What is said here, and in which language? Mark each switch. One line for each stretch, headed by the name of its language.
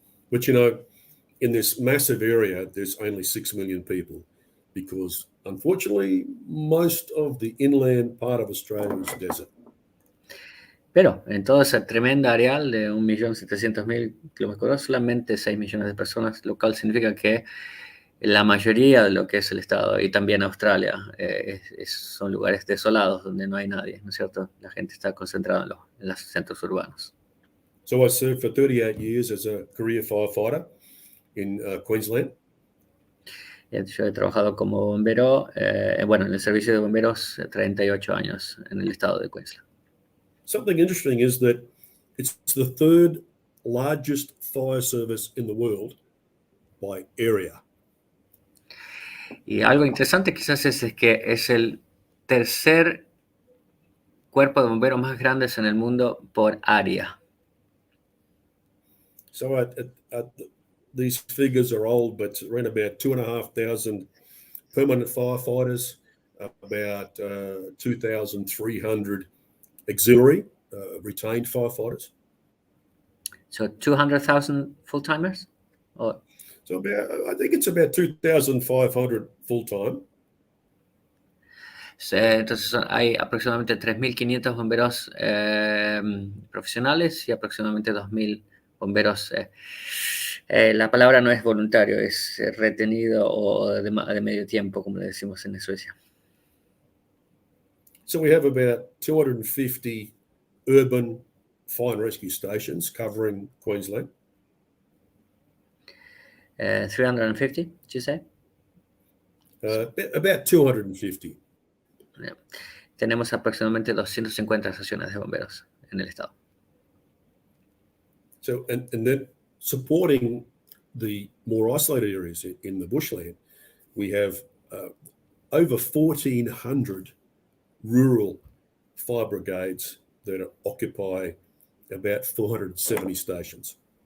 English: But you know, in this massive area, there's only 6 million people because unfortunately, most of the inland part of Australia is desert.
Spanish: Pero en toda esa tremenda areal de 1.700.000 kilómetros cuadrados, solamente 6 millones de personas, lo cual significa que la mayoría de lo que es el estado, y también Australia, son lugares desolados donde no hay nadie, ¿no es cierto? La gente está concentrada en los centros urbanos.
English: So I served for 38 years as a career firefighter in Queensland.
Spanish: Yo he trabajado como bombero, en el servicio de bomberos 38 años en el estado de Queensland.
English: Something interesting is that it's the third largest fire service in the world by area.
Spanish: Y algo interesante quizás es que es el tercer cuerpo de bomberos más grande en el mundo por área.
English: So these figures are old, but around about 2,500 permanent firefighters, about 2,300 auxiliary retained firefighters. So 200,000 full-timers? Or... So I think it's about 2,500 full-time.
Spanish: Entonces hay aproximadamente 3.500 bomberos profesionales y aproximadamente 2.000 bomberos. La palabra no es voluntario, es retenido o de medio tiempo, como le decimos en Suecia.
English: So we have about 250 urban fire and rescue stations covering Queensland. 350, did you say? About 250. Yeah.
Spanish: Tenemos aproximadamente 250 estaciones de bomberos en el estado.
English: So, and then supporting the more isolated areas in the bushland, we have over 1,400 rural fire brigades that occupy about 470 stations.